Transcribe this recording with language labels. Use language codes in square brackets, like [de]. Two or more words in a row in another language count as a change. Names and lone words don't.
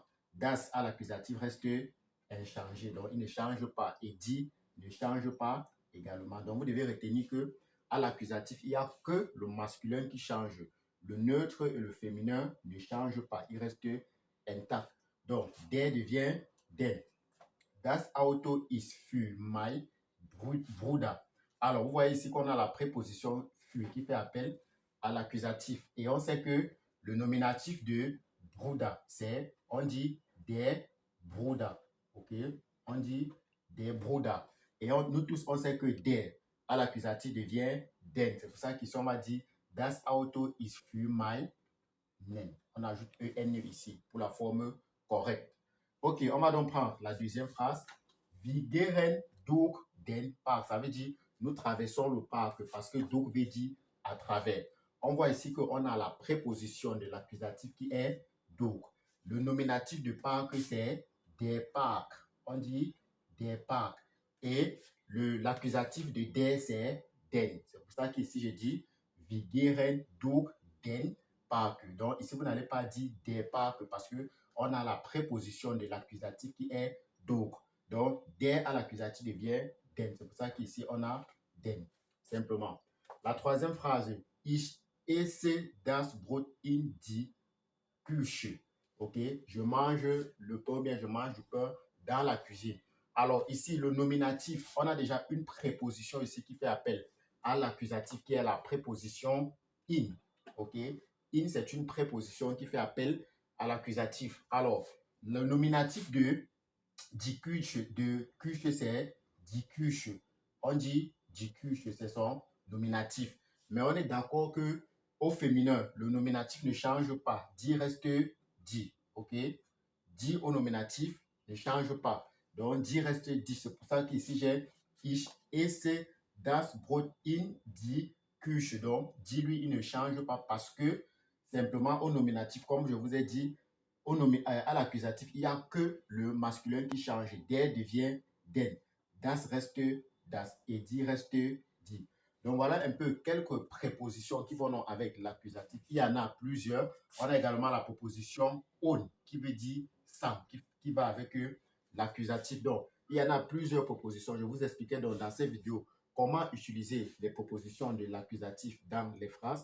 [fr] Das à l'accusatif reste inchangé, donc il ne change pas, et die ne change pas également. Donc, vous devez retenir que à l'accusatif, il n'y a que le masculin qui change. Le neutre et le féminin ne changent pas, il reste intact. Donc, der devient den. [de] Das Auto ist für mein Bruder. [fr] Alors, vous voyez ici qu'on a la préposition für qui fait appel à l'accusatif. Et on sait que le nominatif de Bruder, c'est, on dit [de] der Bruder. [fr] Ok? On dit [de] der Bruder. [fr] Et nous tous, on sait que der à l'accusatif devient den. C'est pour ça qu'ici, on va dire [de] Das Auto ist für mein Nen. [fr] On ajoute EN ici pour la forme correcte. Ok, on va donc prendre la deuxième phrase. [de] Wir gehen durch den Park. [fr] Ça veut dire nous traversons le parc parce que durch veut dire à travers. On voit ici qu'on a la préposition de l'accusatif qui est durch. Le nominatif de parc, c'est [de] der Park. [fr] On dit [de] der Park. [fr] Et l'accusatif de der, c'est den. C'est pour ça qu'ici, je dis [de] wir gehen durch den Park. [fr] Donc, ici, vous n'allez pas dire [de] der Park [fr] parce que on a la préposition de l'accusatif qui est durch. Donc, der à l'accusatif devient den. C'est pour ça qu'ici, on a den, simplement. La troisième phrase, [de] ich esse das Brot in die Küche. [fr] Ok, je mange le pain, bien je mange du pain dans la cuisine. Alors, ici, le nominatif, on a déjà une préposition ici qui fait appel à l'accusatif qui est la préposition in. Ok, in, c'est une préposition qui fait appel à l'accusatif. Alors, le nominatif de [de] die Küche, [fr] c'est [de] die Küche. [fr] On dit [de] die Küche, [fr] c'est son nominatif. Mais on est d'accord que au féminin, le nominatif ne change pas. Die reste die. Ok? Die au nominatif ne change pas. Donc, die reste die. C'est pour ça qu'ici, j'ai [de] ich esse das Brot in die Küche. [fr] Donc, die, lui, il ne change pas parce que simplement au nominatif, comme je vous ai dit, à l'accusatif, il n'y a que le masculin qui change. Der devient den. Das reste das. Et die reste die. Donc voilà un peu quelques prépositions qui vont avec l'accusatif. Il y en a plusieurs. On a également la préposition on qui veut dire sans, qui va avec l'accusatif. Donc il y en a plusieurs prépositions. Je vous expliquais donc dans cette vidéo comment utiliser les prépositions de l'accusatif dans les phrases.